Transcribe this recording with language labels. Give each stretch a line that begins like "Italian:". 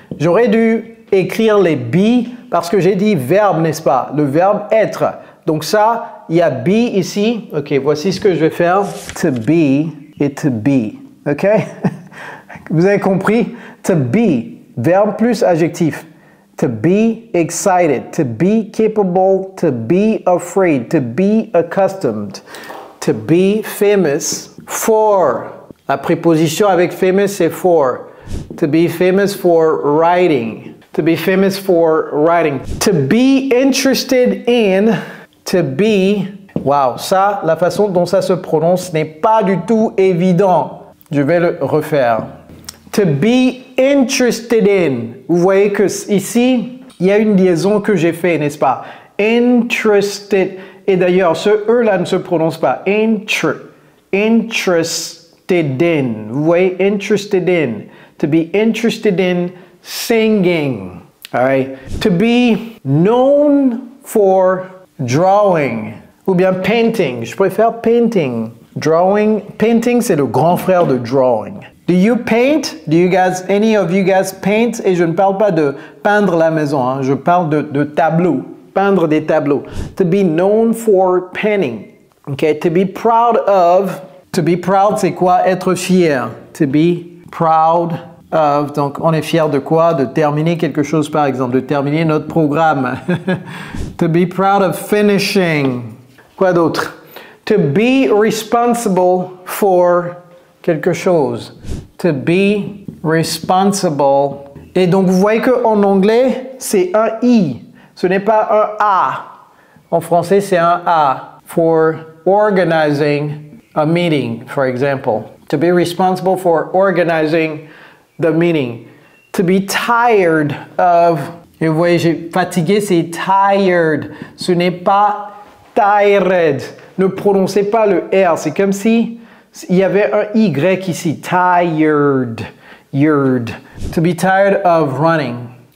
French: J'aurais dû écrire les be parce que j'ai dit verbe, n'est-ce pas? Le verbe être. Donc ça, il y a be ici. Ok, voici ce que je vais faire. To be et to be. Ok? Vous avez compris?
English: To be,
French: verbe plus adjectif.
English: To be excited, to be capable, to be afraid, to be accustomed, to be famous for.
French: La préposition avec famous, c'est for.
English: To be famous for writing. To be famous for writing. To be interested in, to be...
French: Wow, ça, la façon dont ça se prononce n'est pas du tout évident. Je vais le refaire.
English: To be interested in.
French: Vous voyez que ici, il y a une liaison que j'ai fait, n'est-ce pas? Interested. Et d'ailleurs, ce E-là ne se prononce pas.
English: Interested in.
French: Vous voyez?
English: Interested in. To be interested in singing. All right. To be known for drawing.
French: Ou bien
English: painting.
French: Je préfère painting. Drawing. Painting, c'est le grand frère de drawing.
English: Do you paint? Do you guys, any of you guys paint?
French: Et je ne parle pas de peindre la maison, hein. Je parle de tableaux, peindre des tableaux.
English: To be known for painting. Okay, to be proud of. To be proud,
French: c'est quoi? Être fier.
English: To be proud of.
French: Donc, on est fier de quoi? De terminer quelque chose, par exemple, de terminer notre programme.
English: To be proud of finishing.
French: Quoi d'autre?
English: To be responsible for
French: quelque chose.
English: To be responsible.
French: Et donc, vous voyez qu'en anglais, c'est un I. Ce n'est pas un A. En français, c'est un A.
English: For organizing a meeting, for example. To be responsible for organizing the meeting. To be tired of.
French: Et vous voyez, j'ai fatigué, c'est tired. Ce n'est pas tired. Ne prononcez pas le R. C'est comme si il y avait un Y ici.
English: Tired. Yerd. To be tired of running.